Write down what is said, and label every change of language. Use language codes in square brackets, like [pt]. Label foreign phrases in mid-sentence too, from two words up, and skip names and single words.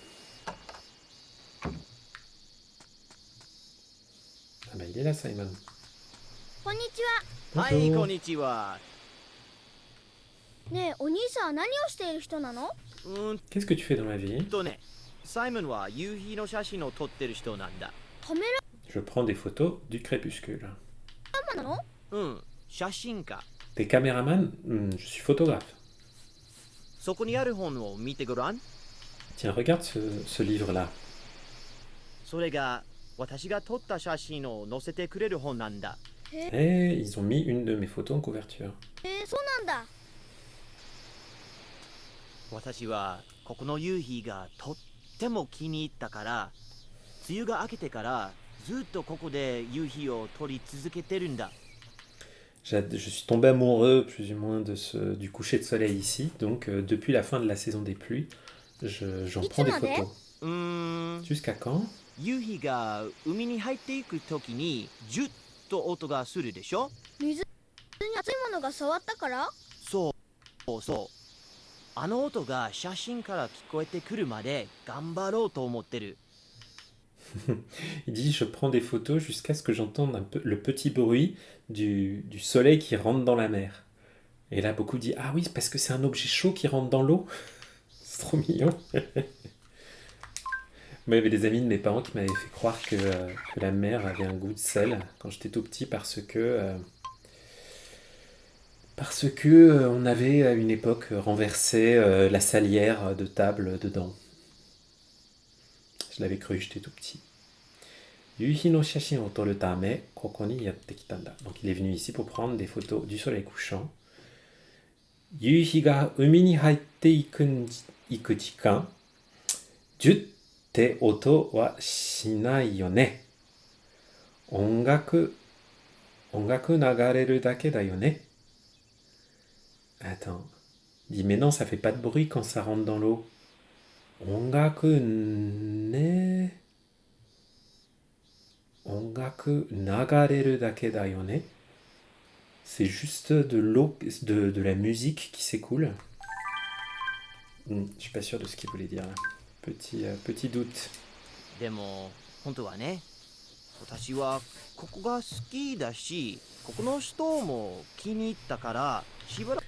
[fr] Ah bah il est là, Simon. [ja] こんにちは。はい、 [fr] Bonjour. [ja] こんにちは。ねえ、お兄さんは何をしている人なの？ [fr] Qu'est-ce que tu fais dans la vie? [ja] ね、サイモンは夕日の写真を撮ってる人なんだ。カメ [fr] Je prends des photos du crépuscule. [ja] ラマンなの？写真家。 [fr] T'es caméraman? Je suis photographe. [ja] そこにある本を見てごらん。 [fr] Tiens, regarde ce livre-là. [ja] それが私が撮った写真を載せてくれる本なんだ。 [fr] Et ils ont mis une de mes photos en couverture. [ja] そうなんだ。私はここの夕日がとっても気に入ったから、梅雨が明けてからずっとここで夕日を撮り続けてるんだ。 [fr] Je suis tombé amoureux, plus ou moins, du coucher de soleil ici. Donc, depuis la fin de la saison des pluies, j'en prends des photos. Jusqu'à quand? [ja] 夕日が海に入っていくときにジュッと音がするでしょ。水に熱いものが触ったから？そうそう。あの音が写真から聞こえてくるまで頑張ろうと思ってる。 [fr] Il dit, je prends des photos jusqu'à ce que j'entende un peu le petit bruit du soleil qui rentre dans la mer. Et là, beaucoup disent, ah oui, c'est parce que c'est un objet chaud qui rentre dans l'eau. C'est trop mignon. Moi, il y avait des amis de mes parents qui m'avaient fait croire que la mer avait un goût de sel quand j'étais tout petit parce que on avait à une époque renversé la salière de table dedans. Je l'avais cru, j'étais tout petit. [ja] 夕日の写真を撮るため、ここにやって来たんだ. [fr] Donc il est venu ici pour prendre des photos du soleil couchant. [ja] 夕日が海に入っていく時間、ジュッて音はしないよね. 音楽流れるだけだよね. [fr] Attends. Il dit, mais non, ça fait pas de bruit quand ça rentre dans l'eau. [ja] 音楽流れるだけだよね. [fr] C'est juste de l'eau, de la musique qui s'écoule. Je suis pas sûr de ce qu'il voulait dire là. Petit doute. [ja] でも本当はね、 私はここが好きだし、ここの人も気に入ったから、しばら